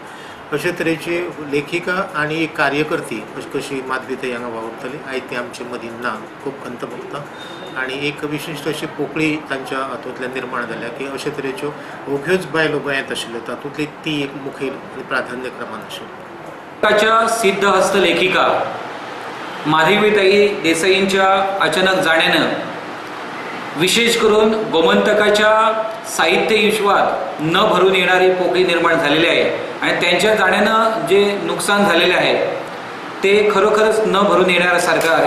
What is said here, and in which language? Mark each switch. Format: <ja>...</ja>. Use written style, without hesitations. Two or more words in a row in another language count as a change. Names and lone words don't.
<kok>अशे तरेची लेखिका आनी एक कार्यकर्ती कशी माधवीताई हांगा वावुरताली. आयज ती आमचे मदीं ना. खूब खंत भोगता आनी एक विशिश्ट अशी पोकळी तांच्या हातूंतल्यान निर्माण जाल्या की अशे तरेच्यो ओग्योच बायलो गोंयांत आशिल्ल्यो तातूंतली ती एक मुखेल आनी प्राधान्यक्रमान आशिल्ली.</kok> <mr>सिद्ध हस्त लेखिका माधवीताई देसाईंच्या अचानक जाण्यानं विशेष करून गोमंतकाच्या साहित्य विश्वात न भरून येणारी पोकळी निर्माण झालेली आहे आणि त्यांच्या जाण्यानं जे नुकसान झालेले आहे ते खरोखरच न भरून येण्यासारखं आहे.</mr>